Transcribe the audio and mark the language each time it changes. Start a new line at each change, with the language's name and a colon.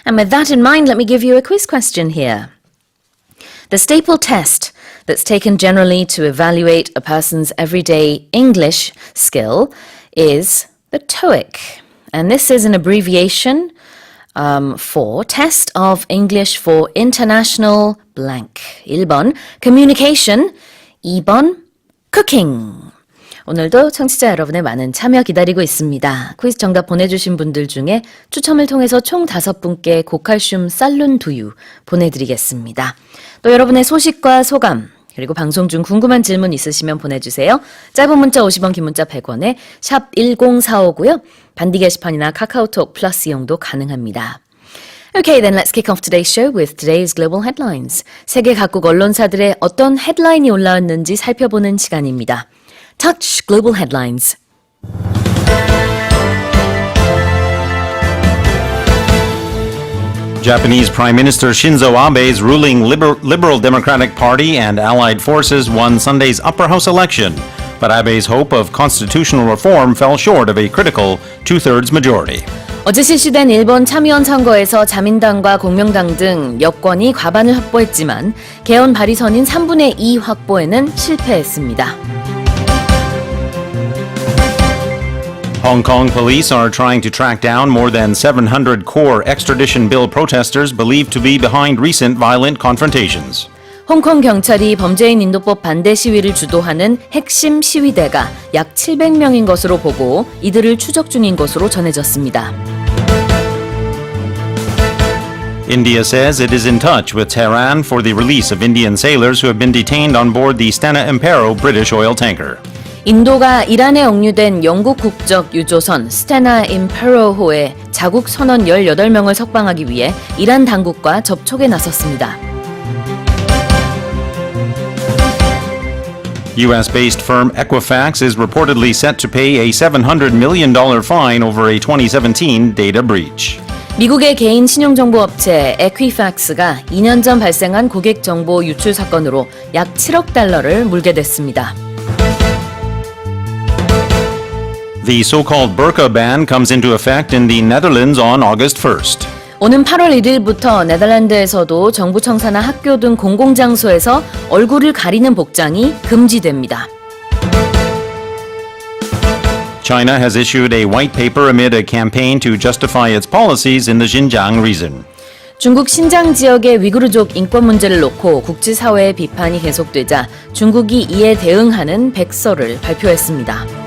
English: And with that in mind, let me give you a quiz question here. The staple test that's taken generally to evaluate a person's everyday English skill is the TOEIC. And this is an abbreviation for Test of English for International blank.
Korean: 1번 Communication, 2번 Cooking. 오늘도 청취자 여러분의 많은 참여 기다리고 있습니다. 퀴즈 정답 보내주신 분들 중에 추첨을 통해서 총 5분께 고칼슘 쌀룬 두유 보내드리겠습니다. 또 여러분의 소식과 소감 그리고 방송 중 궁금한 질문 있으시면 보내주세요. 짧은 문자 50원, 긴 문자 100원에 샵 1045고요. 반디 게시판이나 카카오톡 플러스 이용도 가능합니다.
English: Okay, then let's kick off today's show with today's global headlines.
Korean: 세계 각국 언론사들의 어떤 헤드라인이 올라왔는지 살펴보는 시간입니다.
English: Touch Global Headlines. Japanese Prime Minister Shinzo Abe's ruling Liberal Democratic Party and allied forces won Sunday's upper house election, but Abe's hope of constitutional reform fell short of a critical two-thirds majority.
Korean: 어제 실시된 일본 참의원 선거에서 자민당과 공명당 등 여권이 과반을 확보했지만 개헌 발의선인 3분의 2 확보에는 실패했습니다.
English: Hong Kong police are trying to track down more than 700 core extradition bill protesters believed to be behind recent violent confrontations.
Korean: 홍콩 경찰이 범죄인 인도법 반대 시위를 주도하는 핵심 시위대가 약 700명인 것으로 보고 이들을 추적 중인 것으로 전해졌습니다.
English: India says it is in touch with Tehran for the release of Indian sailors who have been detained on board the Stena Impero British oil tanker.
Korean: 인도가 이란에 억류된 영국 국적 유조선 스테나 임페로호의 자국 선원 18명을 석방하기 위해 이란 당국과 접촉에 나섰습니다.
English: U.S.-based firm Equifax is reportedly set to pay a $700 million fine over a 2017 data breach.
Korean: 미국의 개인 신용정보 업체 에퀴팩스가 2년 전 발생한 고객 정보 유출 사건으로 약 7억 달러를 물게 됐습니다.
English: The so-called burqa ban comes into effect in the Netherlands on August 1st.
Korean: 오는 8월 1일부터 네덜란드에서도 정부 청사나 학교 등 공공장소에서 얼굴을 가리는 복장이 금지됩니다.
English: China has issued a white paper amid a campaign to justify its policies in the Xinjiang region.
Korean: 중국 신장 지역의 위구르족 인권 문제를 놓고 국제사회의 비판이 계속되자 중국이 이에 대응하는 백서를 발표했습니다.